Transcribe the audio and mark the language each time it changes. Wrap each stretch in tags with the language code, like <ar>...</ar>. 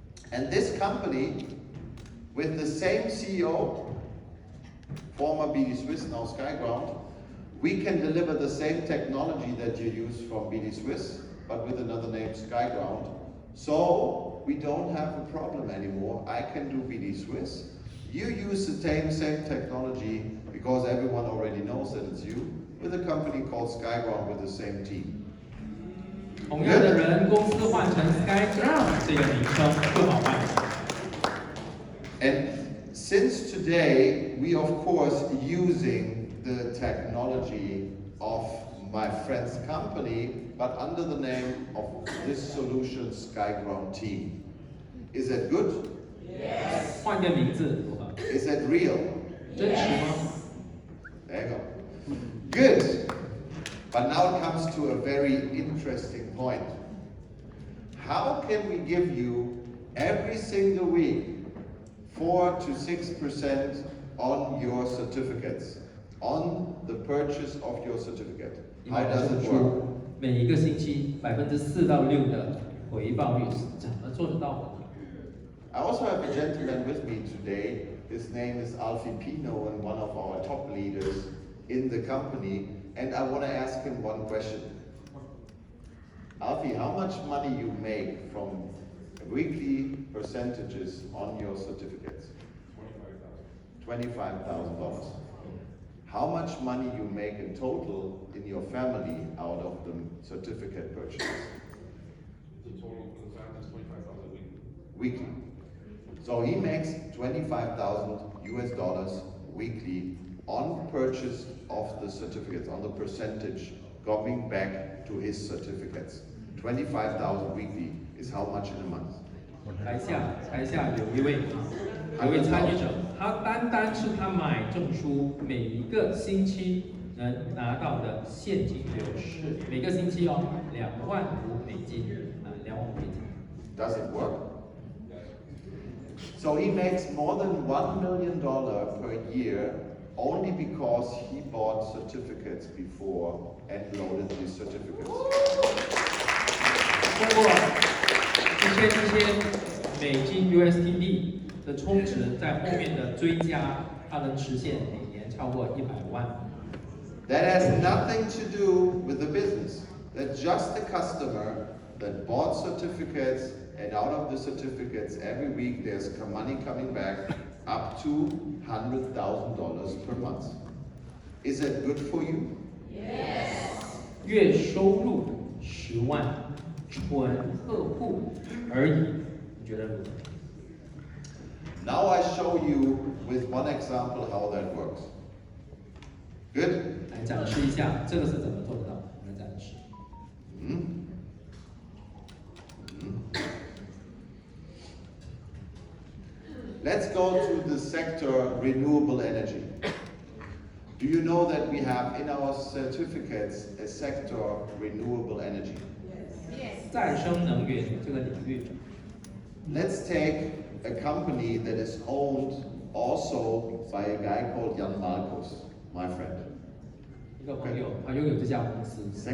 <en>And this company, with the same CEO, former BD Swiss, now Skyground, we can deliver the same technology that you use from BD Swiss, but with another name, Skyground. So we don't have a problem anymore. I can do BD Swiss. You use the same technology because everyone already knows that it's you, with a company called Skyground with the same team.</en> <zh>同样的人，公司换成 SkyGround 这个名称更好办。</zh> <en>And since today, we of course using the technology of my friend's company, but under the name of this solution Skyground team. Is that good?</en> <zh>换个名字，</zh> <en>Is that real?</en> <zh>真实吗？</zh> <en>There you go. Good. But now it comes to a very interesting point. How can we give you every single week 4 to 6% on your certificates, on the purchase of your certificate? How does it work?</en> <zh>每一个星期4%到6%的回报率是怎么做得到的呢？</zh> <en>I also have a gentleman with me today. His name is Alfie Pino and one of our top leaders in the company. And I want to ask him one question. Alfie, how much money you make from weekly percentages on your certificates? $25,000. How much money you make in total in your family out of the certificate purchases? The total for the family is 25,000 Weekly. So he makes $25,000 weekly on purchase of the certificates, on the percentage going back to his certificates. 25,000 weekly is how much in a month?</en> <zh>台下有一位参与者，他单是他买证书，每一个星期能拿到的现金流是每个星期$25,000，$25,000。</zh> <en>Does it work? So he makes more than $1 million per year only because he bought certificates before and loaded these certificates.</en> <zh>通过这些美金 USDT 的充值，在后面的追加，它能实现每年超过100万。</zh> <en>That has nothing to do with the business. That's just the customer that bought certificates, and out of the certificates every week there's money coming back up to $100,000 per month. Is that good for you? Yes.</en> <zh>月收入10万，纯客户而已，你觉得如何？</zh> <en>Now I show you with one example how that works. Good?</en> <zh>来展示一下这个是怎么做得到？我们来展示。</zh> <en>Let's go to the sector renewable energy. Do you know that we have in our certificates a sector renewable energy? Yes.</en> <zh>再生能源这个领域，</zh> <en>Let's take a company that is owned also by a guy called Jan Marcos, my friend.</en> <zh>一个朋友他拥有这家公司，再</zh>